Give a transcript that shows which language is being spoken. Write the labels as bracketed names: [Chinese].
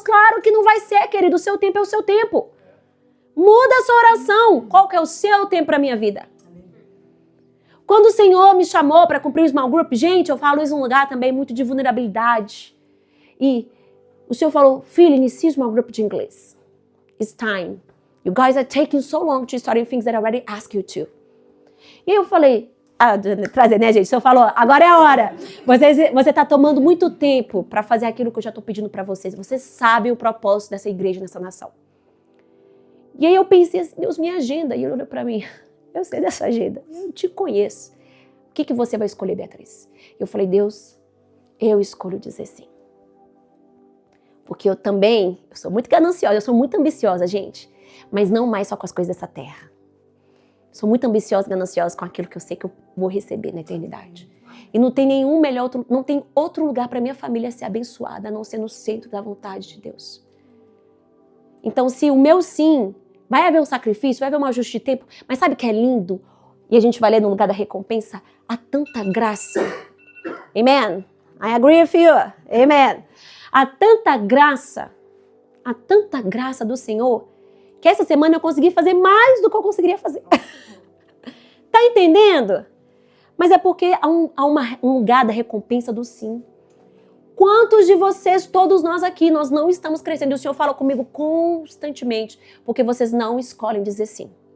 [Portuguese] Claro que não vai ser, querido, o seu tempo é o seu tempo. Muda a sua oração. Qual que é o seu tempo para a minha vida? Quando o Senhor me chamou para cumprir o small group, gente, eu falo isso num lugar também muito de vulnerabilidade. E o Senhor falou, filho, inicie o small group de inglês. [English] It's time. You guys are taking so long to study things that I already asked you to. [Portuguese] E eu falei, trazer, né, gente? O Senhor falou, agora é a hora. Você está tomando muito tempo para fazer aquilo que eu já estou pedindo para vocês. Você sabe o propósito dessa igreja, nessa nação. E aí eu pensei assim, Deus, minha agenda. E ele olhou para mim, eu sei dessa agenda, eu te conheço. O que você vai escolher, Beatriz? Eu falei, Deus, eu escolho dizer sim. Porque eu sou muito gananciosa, eu sou muito ambiciosa, gente. Mas não mais só com as coisas dessa terra. Sou muito ambiciosa e gananciosa com aquilo que eu sei que eu vou receber na eternidade. E não tem não tem outro lugar para minha família ser abençoada, a não ser no centro da vontade de Deus. Então, se o meu sim, vai haver um sacrifício, vai haver um ajuste de tempo, mas sabe o que é lindo? E a gente vai ler no lugar da recompensa, há tanta graça. [English] Amen? I agree with you. Amen. [Portuguese] Há tanta graça há tanta graça do Senhor que essa semana eu consegui fazer mais do que eu conseguiria fazer. Tá entendendo? Mas é porque há um lugar da recompensa do sim. Quantos de vocês, todos nós aqui, nós não estamos crescendo? E o Senhor fala comigo constantemente, porque vocês não escolhem dizer sim.